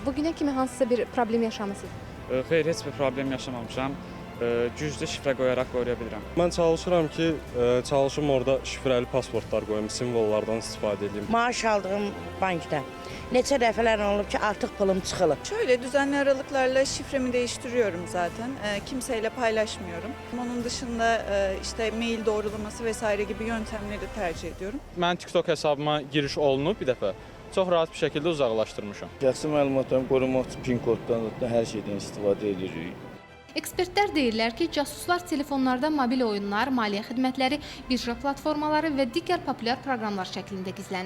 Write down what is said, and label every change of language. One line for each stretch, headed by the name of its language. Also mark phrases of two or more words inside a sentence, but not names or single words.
Azerbaijani: Bugünə kimi hansısa bir problem yaşamısınız? Xeyr, heç bir problem yaşamamışam. Güclü şifrə qoyaraq qoruya bilirəm. Mən çalışıram ki, çalışım orada şifrəli pasportlar qoyum, simvollardan istifadə edeyim. Maaş aldığım bankda neçə dəfələr olub ki, artıq pulum çıxılıb.
Turkish: Şöyle düzenli aralıklarla şifremi değiştiriyorum zaten. Kimseyle paylaşmıyorum. Onun dışında işte mail doğrulaması vesaire gibi yöntemleri tercih ediyorum.
Azerbaijani: Mən TikTok hesabıma giriş olunub bir dəfə. Çox rahat bir şəkildə uzaqlaşdırmışam. Şəxsi məlumatlarımı qorumaq üçün PIN koddan hər şeydən istifadə edirik. Ekspertlər deyirlər ki, casuslar telefonlarda mobil oyunlar, maliyyə xidmətləri, birja platformaları və digər populyar proqramlar şəklində gizlənir.